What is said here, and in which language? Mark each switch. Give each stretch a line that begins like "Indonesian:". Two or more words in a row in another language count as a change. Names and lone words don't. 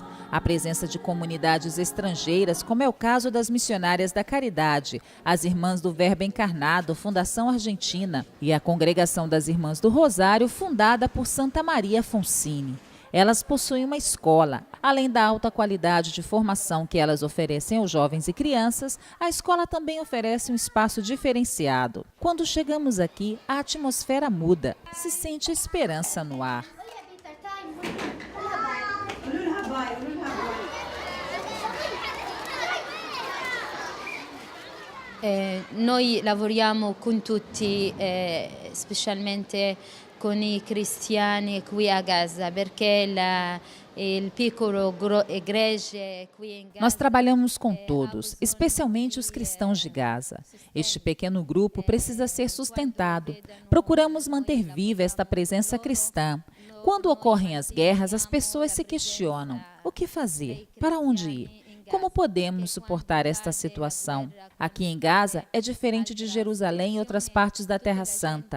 Portuguese: A presença de comunidades estrangeiras, como é o caso das missionárias da Caridade, as Irmãs do Verbo Encarnado, Fundação Argentina, e a Congregação das Irmãs do Rosário, fundada por Santa Maria Foncini. Elas possuem uma escola. Além da alta qualidade de formação que elas oferecem aos jovens e crianças, a escola também oferece um espaço diferenciado. Quando chegamos aqui, a atmosfera muda. Se sente esperança no ar.
Italian: Noi lavoriamo con tutti, specialmente con i cristiani qui a Gaza, perché il piccolo igreja qui in Gaza.
Portuguese: Nós trabalhamos com todos, especialmente os cristãos de Gaza. Este pequeno grupo precisa ser sustentado. Procuramos manter viva esta presença cristã. Quando ocorrem as guerras, as pessoas se questionam: o que fazer? Para onde ir? Como podemos suportar esta situação? Aqui em Gaza é diferente de Jerusalém e outras partes da Terra Santa.